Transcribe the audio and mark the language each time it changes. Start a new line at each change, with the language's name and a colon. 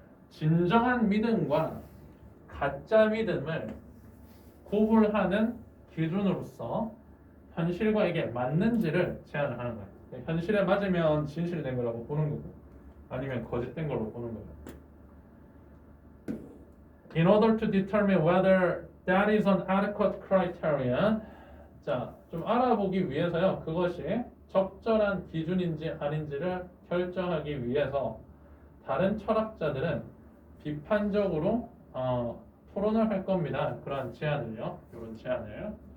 Korean: 진정한 믿음과 가짜 믿음을 구분하는 기준으로서 현실과 이게 맞는지를 제안을 하는 거예요. 현실에 맞으면 진실된 거라고 보는 거고 아니면 거짓된 걸로 보는 거예요.
English: In order to determine whether that is an adequate criterion,
Korean: 자, 좀 알아보기 위해서요. 그것이 적절한 기준인지 아닌지를 결정하기 위해서 다른 철학자들은 비판적으로 토론을 할 겁니다. 그런 제안을요. 이런 제안을.